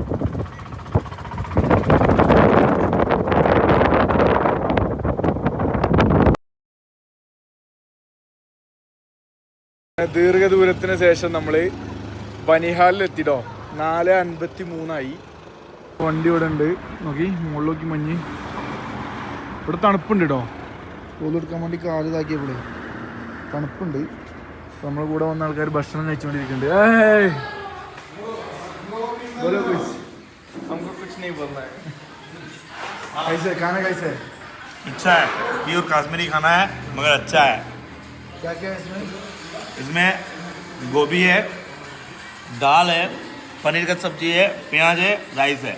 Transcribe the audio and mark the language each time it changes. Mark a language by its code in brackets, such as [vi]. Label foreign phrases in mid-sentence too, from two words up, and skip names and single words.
[ml] ദീർഘദൂരത്തിന് ശേഷം നമ്മൾ ബനിഹാലിലെത്തിട്ടോ. 4:53 വണ്ടി ഇവിടെ ഉണ്ട്. നോക്കി മുകളിൽ നോക്കി മഞ്ഞ്. ഇവിടെ തണുപ്പുണ്ട് കേട്ടോ. തോലെടുക്കാൻ വേണ്ടി കാല് ഇതാക്കിയപ്പോഴേ തണുപ്പുണ്ട്. നമ്മളെ കൂടെ വന്ന ആൾക്കാർ ഭക്ഷണം കഴിച്ചുകൊണ്ടിരിക്കുന്നുണ്ട്. [hi] अच्छा है, प्योर कश्मीरी खाना है मगर अच्छा है. क्या क्या है इसमें? इसमें गोभी है, दाल है, पनीर का सब्जी है, प्याज है, राइस है.